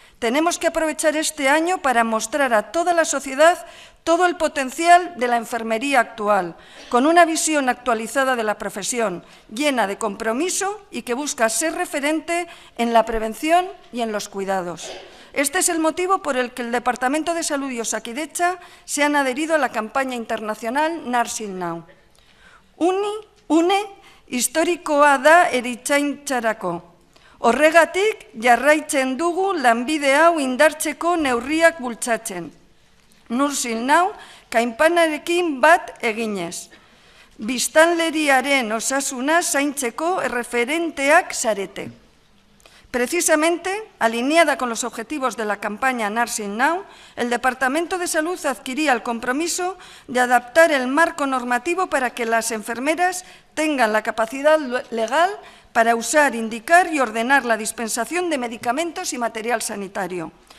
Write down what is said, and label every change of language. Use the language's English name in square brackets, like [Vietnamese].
[Spanish] Tenemos que aprovechar este año para mostrar a toda la sociedad todo el potencial de la enfermería actual, con una visión actualizada de la profesión, llena de compromiso y que busca ser referente en la prevención y en los cuidados. Este es el motivo por el que el Departamento de Salud y Osakidetza se han adherido a la campaña internacional Nursing Now. [Basque] Une historikoa da eritzaintzarako. Horregatik jarraitzen dugu lanbide hau indartzeko neurriak bultzatzen. Nursing Now kanpanarekin bat eginez. Biztanleriaren osasuna zaintzeko erreferenteak zarete. [Spanish] Precisamente, alineada con los objetivos de la campaña Nursing Now, el Departamento de Salud adquiría el compromiso de adaptar el marco normativo para que las enfermeras tengan la capacidad legal para usar, indicar y ordenar la dispensación de medicamentos y material sanitario.